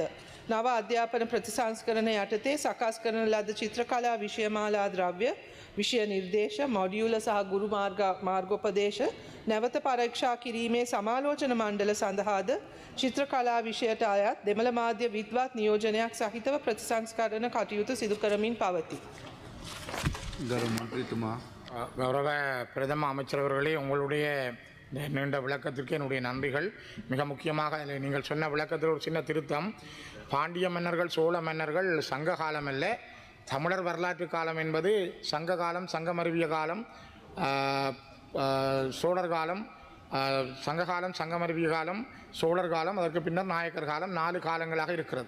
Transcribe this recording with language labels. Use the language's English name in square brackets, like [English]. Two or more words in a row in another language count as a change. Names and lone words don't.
[Sinhala] නව අධ්‍යාපන ප්‍රතිසංස්කරණ යටතේ සකස් කරන ලද චිත්‍ර කලා විෂයමාලා ද්‍රව්‍ය විෂය නිර්දේශ මොඩියුල සහ ගුරු මාර්ගෝපදේශ නැවත පරීක්ෂා කිරීමේ සමාලෝචන මණ්ඩල සඳහාද චිත්‍ර කලා විෂයට අයත් දෙමළ මාධ්‍ය විද්වත් නියෝජනයක් සහිතව ප්‍රතිසංස්කරණ කටයුතු සිදු කරමින් පවතී. ගරු මන්ත්‍රීතුමා [Tamil] கௌரவ பிரதம அமைச்சர் அவர்களே, உங்களுடைய நீண்ட விளக்கத்திற்கு என்னுடைய நன்றிகள். மிக முக்கியமாக நீங்கள் சொன்ன விளக்கத்தில் ஒரு சின்ன திருத்தம். பாண்டிய மன்னர்கள் சோழ மன்னர்கள் சங்க காலம் அல்ல, தமிழர் வரலாற்று காலம் என்பது சங்க காலம், சங்கமருவிய காலம், சோழர் காலம், சங்ககாலம், சங்கமருவிய காலம், சோழர் காலம், அதற்கு பின்னர் நாயக்கர் காலம், 4 காலங்களாக இருக்கிறது.